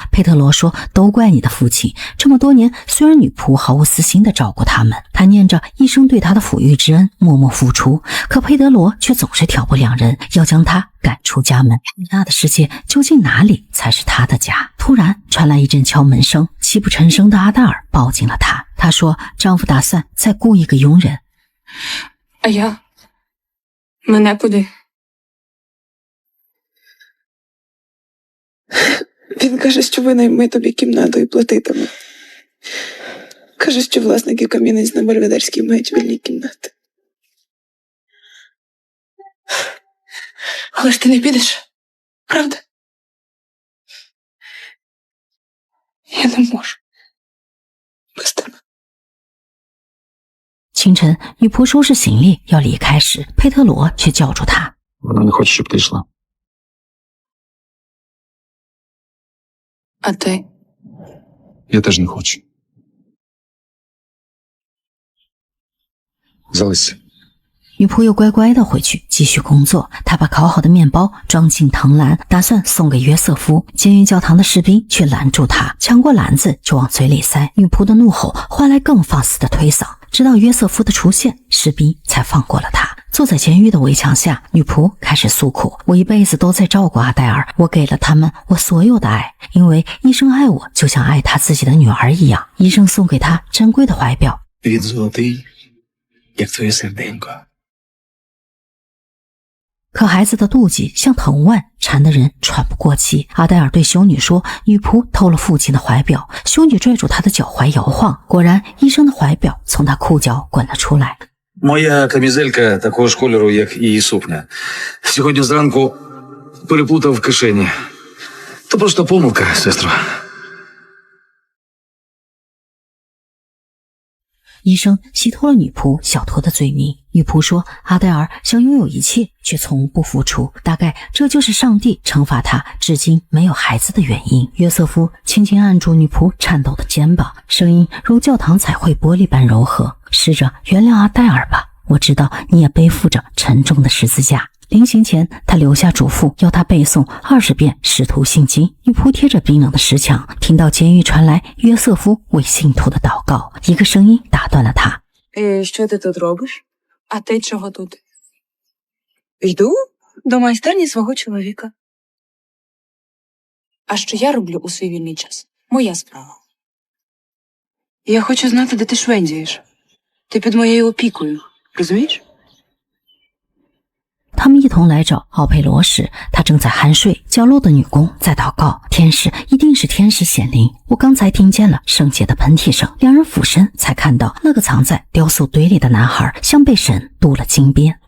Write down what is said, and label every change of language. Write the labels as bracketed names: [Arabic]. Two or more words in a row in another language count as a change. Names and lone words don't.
[Chinese] 佩特罗说，都怪你的父亲，这么多年虽然女仆毫无私心地照顾他们，他念着一生对他的抚育之恩默默付出，可佩德罗却总是挑拨两人，要将他赶出家门。那的世界究竟哪里才是他的家？突然传来一阵敲门声，泣不成声的阿黛尔抱紧了他。她说丈夫打算再雇一个佣人。 [Ukrainian] Мене куди? Він каже, що винайме тобі кімнату і платитиме. Каже, що власники Кам'янець на Бельведерській мають вільні кімнати. Але ж ти не підеш, правда? Я не можу. Без тебе. [Chinese] 清晨，女仆收拾行李要离开时，佩特罗却叫住她。 [Ukrainian] Вона не хоче, щоб ти йшла. А ти? Я теж не хочу. Залишся. [Chinese] 女仆又乖乖地回去继续工作。她把烤好的面包装进藤篮，打算送给约瑟夫。监狱教堂的士兵却拦住她，抢过篮子就往嘴里塞。女仆的怒吼换来更放肆的推搡，直到约瑟夫的出现，士兵才放过了他。坐在监狱的围墙下，女仆开始诉苦：我一辈子都在照顾阿黛尔，我给了他们我所有的爱，因为医生爱我就像爱他自己的女儿一样。医生送给他珍贵的怀表， [Ukrainian] Він золотий, як твоє серденько. [Chinese] 可孩子的妒忌像藤蔓，缠得人喘不过气。阿黛尔对修女说，女仆偷了父亲的怀表。修女拽住她的脚踝摇晃，果然医生的怀表从她裤脚滚了出来。 [Ukrainian] Моя камізелька такого ж кольору, як і її сукня. Сьогодні зранку переплутав в кишені. То просто помилка, сестро. [Chinese] 医生洗脱了女仆小偷的罪名。女仆说，阿黛尔想拥有一切，却从不付出，大概这就是上帝惩罚他至今没有孩子的原因。约瑟夫轻轻按住女仆颤抖的肩膀，声音如教堂彩绘玻璃般柔和，试着原谅阿黛尔吧，我知道你也背负着沉重的十字架。临行前，他留下嘱咐，要他背诵20遍使徒信经。女仆贴着冰冷的石墙，听到监狱传来约瑟夫为信徒的祷告，一个声音打断了他。 [Ukrainian] Що ти тут робиш? А ти чого тут? Йду до майстерні свого чоловіка. А що я роблю у свій вільний час? Моя справа. Я хочу знати, де ти швендієш. Ти під моєю опікою, розумієш? [Chinese] 他们一同来找奥佩罗时，他正在酣睡，角落的女工在祷告。天使一定是天使显灵，我刚才听见了圣洁的喷嚏声。两人俯身才看到那个藏在雕塑堆里的男孩像被神镀了金边。